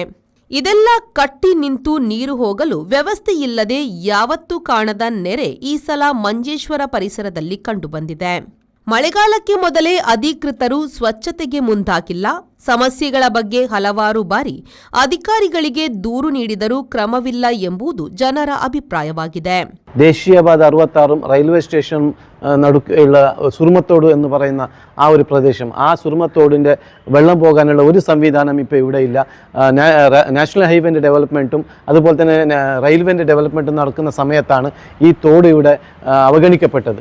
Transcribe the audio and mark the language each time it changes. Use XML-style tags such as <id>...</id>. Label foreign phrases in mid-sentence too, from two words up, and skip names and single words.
<kn>ಇದೆಲ್ಲ ಕಟ್ಟಿ ನಿಂತು ನೀರು ಹೋಗಲು ವ್ಯವಸ್ಥೆಯಿಲ್ಲದೆ ಯಾವತ್ತೂ ಕಾಣದ ನೆರೆ ಈ ಸಲ ಮಂಜೇಶ್ವರ ಪರಿಸರದಲ್ಲಿ ಕಂಡುಬಂದಿದೆ. ಮಳೆಗಾಲಕ್ಕೆ ಮೊದಲೇ ಅಧಿಕೃತರು ಸ್ವಚ್ಛತೆಗೆ ಮುಂದಾಗಿಲ್ಲ. ಸಮಸ್ಯೆಗಳ ಬಗ್ಗೆ ಹಲವಾರು ಬಾರಿ ಅಧಿಕಾರಿಗಳಿಗೆ ದೂರು ನೀಡಿದರೂ ಕ್ರಮವಿಲ್ಲ ಎಂಬುದು ಜನರ അഭിപ്രായವಾಗಿದೆ.</kn> <ml>ദേശീയപാത 66 റെയിൽവേ സ്റ്റേഷൻ നടുക്കുള്ള സുറുമത്തോട് എന്ന് പറയുന്ന ആ ഒരു പ്രദേശം, ആ സുറുമത്തോടിൻ്റെ വെള്ളം പോകാനുള്ള ഒരു സംവിധാനം ഇപ്പോൾ ഇവിടെ ഇല്ല. നാഷണൽ ഹൈവേൻ്റെ ഡെവലപ്മെൻറ്റും അതുപോലെ തന്നെ റെയിൽവേൻ്റെ ഡെവലപ്മെൻറ്റും നടക്കുന്ന സമയത്താണ് ഈ തോട് ഇവിടെ അവഗണിക്കപ്പെട്ടത്.</ml>